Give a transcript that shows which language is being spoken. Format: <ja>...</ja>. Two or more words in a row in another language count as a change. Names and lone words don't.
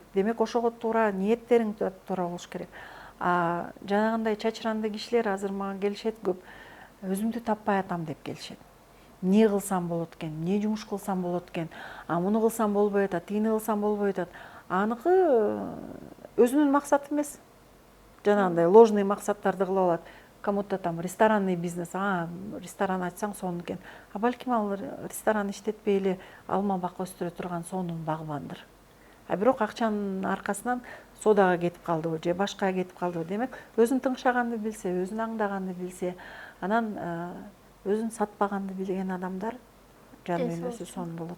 <ky>Демек ошого туура ниеттериң туура болуш керек. Жанагындай чачыранды кишилер азыр мага келишет көп. Өзүмдү таппай атам деп келишет. Эмне кылсам болот экен, эмне жумуш кылсам болот экен, муну кылсам болбой атат, тигини кылсам болбой атат. Аныкы өзүнүн максаты эмес. Жанагындай ложный максаттарды кылып алат.</ky> <ru>Кому-то там ресторанный бизнес,</ru> <ky>ресторан ачсаң сонун экен. Балким ал ресторан иштетпей эле алма бак өстүрө турган сонун багбандыр. Бирок акчанын аркасынан содага кетип калдыбы же башкага кетип калдыбы. Демек, өзүн тыңшаганды билсе, өзүн аңдаганды билсе, анан өзүн сатпаганды билген адамдар жан дүйнөсү сонун болот.</ky>